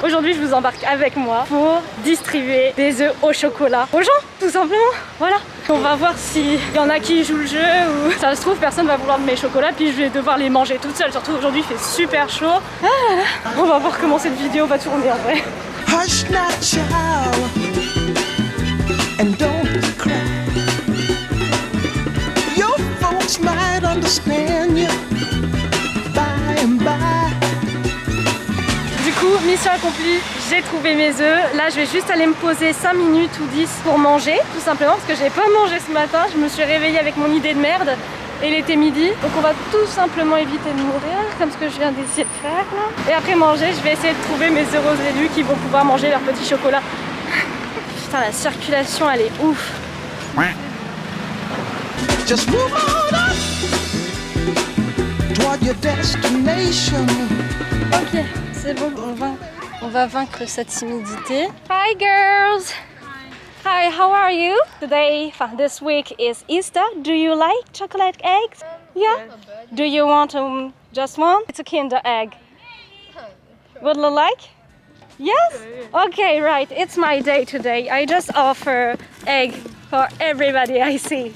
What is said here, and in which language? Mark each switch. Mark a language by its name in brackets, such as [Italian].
[French] Aujourd'hui, je vous embarque avec moi pour distribuer des œufs au chocolat aux gens, tout simplement. Voilà. On va voir s'il y en a qui jouent le jeu ou ça se trouve personne va vouloir de mes chocolats puis je vais devoir les manger toute seule. Surtout aujourd'hui il fait super chaud. Ah là là. On va voir comment cette vidéo va tourner en vrai. [English] Hush not child, and don't cry. Your folks might understand you by and by. [French] Du coup, mission accomplie, j'ai trouvé mes œufs. Là, je vais juste aller me poser 5 minutes ou 10 pour manger, tout simplement parce que j'ai pas mangé ce matin. Je me suis réveillée avec mon idée de merde et il était midi. Donc on va tout simplement éviter de mourir, comme ce que je viens d'essayer de faire là. Et après manger, je vais essayer de trouver mes heureux élus qui vont pouvoir manger leur petit chocolat. Putain, la circulation, elle est ouf. [English] Just move on up toward your destination. [French] Ok, c'est bon, on va vaincre cette timidité. [English] Hi girls! Hi, how are you? Today, this week is Easter. Do you like chocolate eggs? Yeah? Do you want just one? It's a Kinder egg. Would you like? Yes? Okay, right. It's my day today. I just offer egg for everybody I see.